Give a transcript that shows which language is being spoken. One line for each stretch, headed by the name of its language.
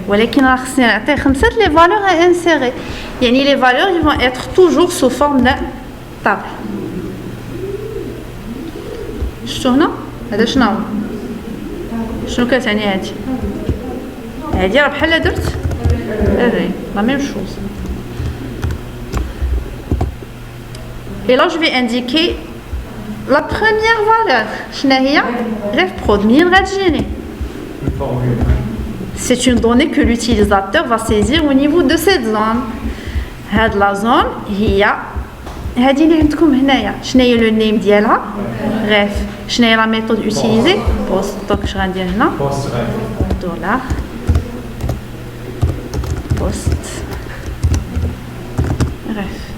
Arabic: ولكن خصني نعطي 5
French: les valeurs à insérer. يعني les valeurs ils vont être toujours sous forme de table.
Arabic: شفتوا هنا؟ هذا شنو هو؟ شنو كتعني هادي؟ هادي راه بحال درت هذه لا ميم شوز.
French: Et là je vais indiquer la première valeur.
Arabic: شنو هي؟
French: ref prod
Arabic: منين غتجيني؟
French: C'est une donnée que l'utilisateur va saisir au niveau de cette zone.
Arabic: هاد la zone هي هادي اللي عندكم هنايا. شنو هي le name ديالها؟ ref.
French: شنو هي la méthode utilisée؟ post. Donc je
Arabic: غندير هنا
French: dollar post ref.